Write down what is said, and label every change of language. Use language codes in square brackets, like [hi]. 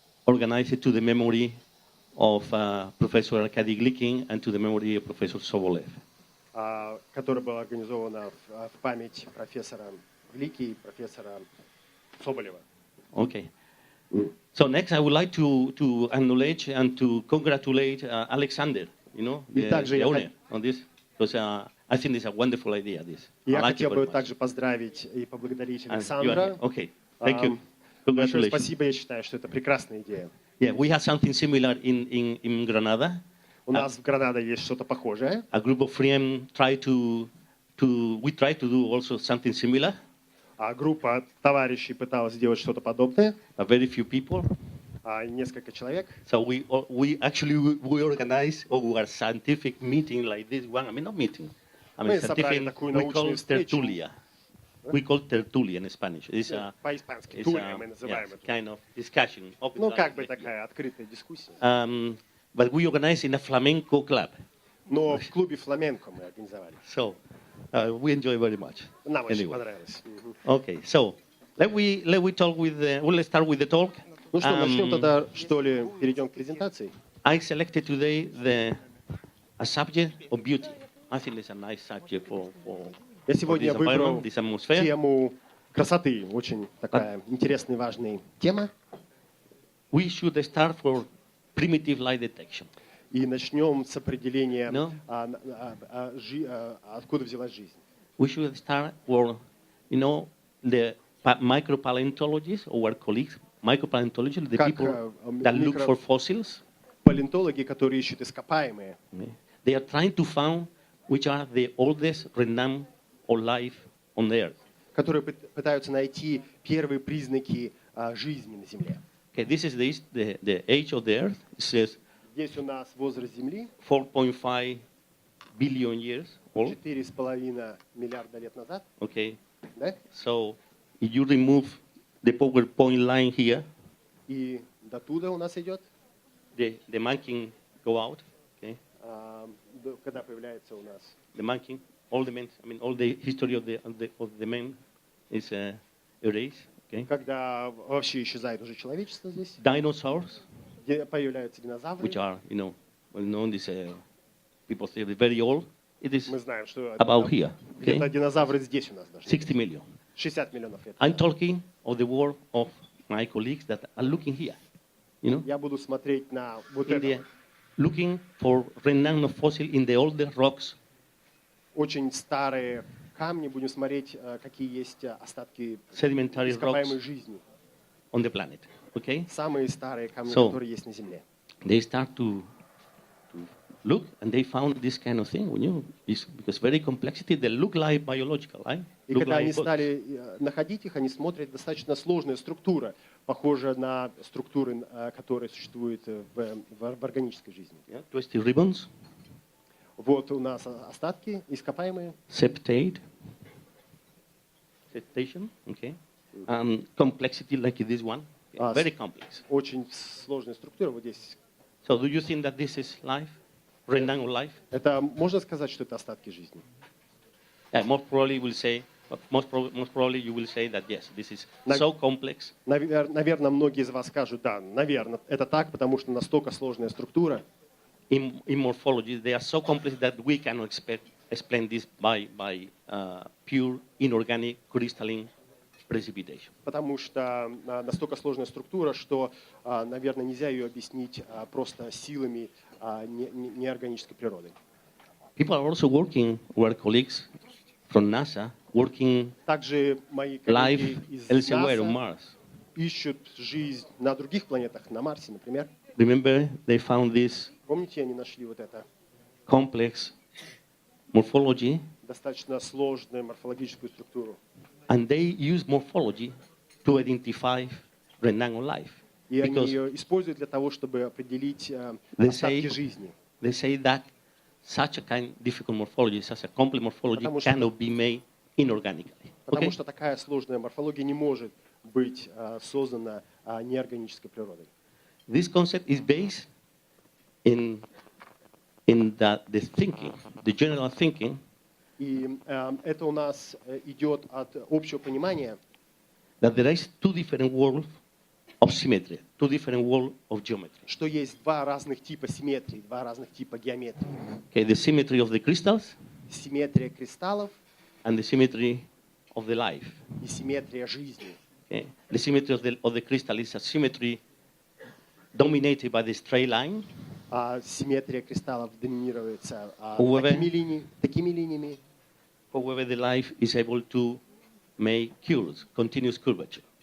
[en] Organized to the memory of Professor Arkady Glikin and to the memory of Professor Sobolev. [ru] Которая была организована в память профессора Глики и профессора Соболева. [en] Okay. So next, I would like to acknowledge and to congratulate Alexander, the owner on this, because I think it's a wonderful idea. This. [ru] Я хотел бы также поздравить и поблагодарить Александра. [en] Okay, thank you. [ru] Большое [en] Congratulations. [ru] спасибо, я считаю, что это прекрасная идея. [en] Yeah, we have something similar in Granada. [ru] У нас в Гранаде есть что-то похожее. [en] A group of friends try to do also something similar. [ru] А группа товарищей пыталась сделать что-то подобное. [en] A very few people. [ru] Несколько человек. [en] So we organize our scientific meeting like this one. I mean, not meeting. I mean, scientific, we call tertulia. We call tertulia in Spanish. It's [ru] По-испански турия мы называем это. [en] Kind of discussion. [ru] Ну, как бы такая открытая дискуссия. [en] But we organize in a flamenco club. [ru] Но в клубе фламенко мы организовали. [en] So we enjoy very much. [ru] Нам очень понравилось. [en] Okay, so let's start with the talk. [ru] Ну что, начнем тогда, что ли, перейдем к презентации. [en] I selected today a subject of beauty. I think it's a nice subject for [ru] Я сегодня выбрал [en] this atmosphere. [ru] тему красоты. Очень такая интересная и важная тема. [en] We should start for primitive light detection. [ru] И начнем с определения, откуда взялась жизнь. [en] We should start for, the micropaleontologists, our colleagues, micropaleontologists, the people that look for fossils. [ru] Палеонтологи, которые ищут ископаемые. [en] They are trying to find which are the oldest remnants of life on the earth. [ru] Которые пытаются найти первые признаки жизни на Земле. [en] Okay, this is the age of the earth. It says [ru] Здесь у нас возраст Земли [en] 4.5 billion years old. [ru] 4,5 миллиарда лет назад. [en] Okay. [ru] Да? [en] So if you remove the PowerPoint line here, [ru] и до туда у нас идет. [en] the marking go out. Okay. [ru] Когда появляется у нас. [en] The marking, all the history of the man is erased. Okay. [ru] Когда вообще исчезает уже человечество здесь. [en] Dinosaurs. [ru] Где появляются динозавры. [en] Which are, well known, people say they're very old. It is [ru] Мы знаем, что [en] about here. Okay? [ru] где-то динозавры здесь у нас даже. [en] 60 million. [ru] 60 миллионов лет. [en] I'm talking of the work of my colleagues that are looking here. [ru] Я буду смотреть на вот это. это. [en] Looking for remnants of fossil in the older rocks. [ru] Очень старые камни, будем смотреть, какие есть остатки [en] Sedimentary [ru] ископаемой [en] rocks [ru] жизни. [en] On the planet. Okay? [ru] Самые старые камни, которые есть на Земле. [en] They start to look, and they found this kind of thing. Because very complexity, they look like biological, right? [ru] И когда они стали находить их, они смотрят, достаточно сложная структура, похожая на структуры, которые существуют в органической жизни. [en] Twisted ribbons. [ru] Вот у нас остатки ископаемые. [en] Septation. Okay. Complexity like this one. Very complex. [ru] Очень сложная структура вот здесь. [en] So do you think that this is life? Remnant of life? [ru] Это можно сказать, что это остатки жизни? [en] Most probably you will say that yes, this is so complex. [ru] Наверное, многие из вас скажут, да, наверное, это так, потому что настолько сложная структура. [en] in morphology, they are so complex that we cannot explain this by pure inorganic crystalline precipitation. [ru] Потому что настолько сложная структура, что, наверное, нельзя ее объяснить просто силами неорганической природы. [en] People are also working, our colleagues from NASA, working [ru] Также мои [en] life [ru] коллеги из [en] elsewhere on Mars. [ru] ищут жизнь на других планетах, на Марсе, например. [en] Remember, they found this [ru] Помните, они нашли вот это [en] complex morphology, [ru] достаточно сложную морфологическую структуру. [en] and they use morphology to identify renal life. [ru] И они [en] Because [ru] ее используют для того, чтобы определить [en] they [ru] остатки [en] say, [ru] жизни. [en] they say that such a kind of difficult morphology, such a complex morphology, [ru] Потому что- [en] cannot be made inorganically. [ru] Потому [en] Okay? [ru] что такая сложная морфология не может быть создана неорганической природой. [en] This concept is based in the thinking, the general thinking, [ru] И это у нас идет от общего понимания, [en] that there is two different worlds of symmetry, two different worlds of geometry. [ru] что есть два разных типа симметрии, два разных типа геометрии. [en] Okay, the symmetry of the crystals [ru] Симметрия кристаллов [en] and the symmetry of the life. [ru] и симметрия жизни. [en] Okay? The symmetry of the crystal is a symmetry dominated by the straight line, [ru] Симметрия кристаллов доминируется [en] However- [ru] такими линиями, [en] however the life is able to make curves, continuous curvature.